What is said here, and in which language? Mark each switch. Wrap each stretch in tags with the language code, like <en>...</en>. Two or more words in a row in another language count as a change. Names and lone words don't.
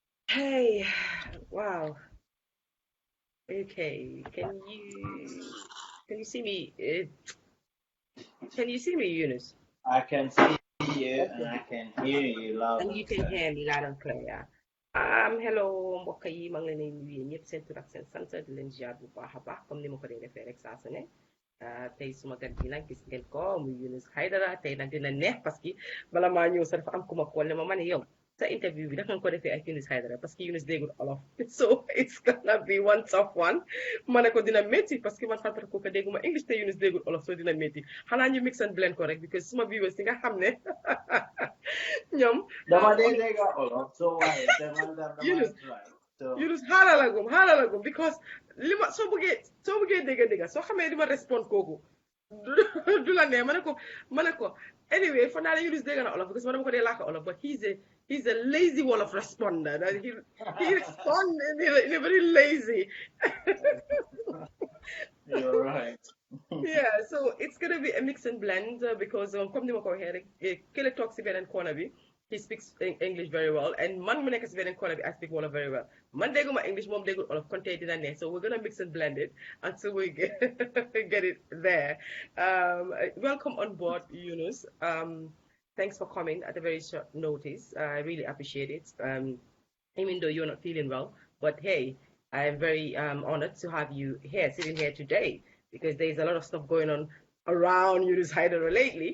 <en>Hey, wow. Okay. Can you see me? Can you see me, Yunus? I can see you and Okay. I can hear you loud And and you can clear. hear me loud and clear. Yeah.</en> <wo>Hello mbokk yi maa ngi leen di nuyu yéen ñëpp seen tur ak seen sant di leen ziar bu baax a baax comme ni ma ko dee defee rek saa su ne tey suma gan bi nag gis ngeen ko muy Yunus Hydara tey nag dina neex</wo> <fr>parce que</fr> <wo>bala maa ñëw sax dafa am ku ma kool ne ma ne yow sa interview bi dafa nga ko defee ak Yunus Hydara</wo> <fr>parce que</fr> <wo>Yunus déggul olof</wo> <en>so it's gonna be one tough one</en> <wo>ma ne ko dina métti</wo> <fr>parce que</fr> <wo>man fàttali ko dégguma English te Yunus déggul olof so dina métti xanaa ñu</wo> <en>mix and blend</en> <wo>ko rek because suma viewers yi nga xam ne ñoom Dama dee olof dégg olof so waaye te man tam Yunus damay</wo> <en>try. So</en> <wo>Yunus xaalalagum because li ma soo bëggee dégg soo xamee li ma respond kooku du la nee ma ne ko anyway fa naa ne Yunus dégg na olof because ma dama ko dee làkk olof</wo> <en>but he's a lazy Wolof responder that he respond in a very lazy. you're right. Yeah, so it's gonna be a mix and blend because comme</en> <wo>ni ma ko waxee rek kële toog si beneen</wo> <en>corner bi he speaks English very well and</en> <wo>man mu nekk si beneen</wo> <en>corner bi I speak Wolof very well</en> <wo>man dégguma English moom déggul Wolof kon tey dina ne</wo> <en>so we're gonna mix and blend it until we get get it there. Welcome on board, Yunus. Thanks for coming at a very short notice. I really appreciate it. Even though you're not feeling well. But hey, I'm very honored to have you here, sitting here today, because there's a lot of stuff going on around Yunus Hydra lately.</en>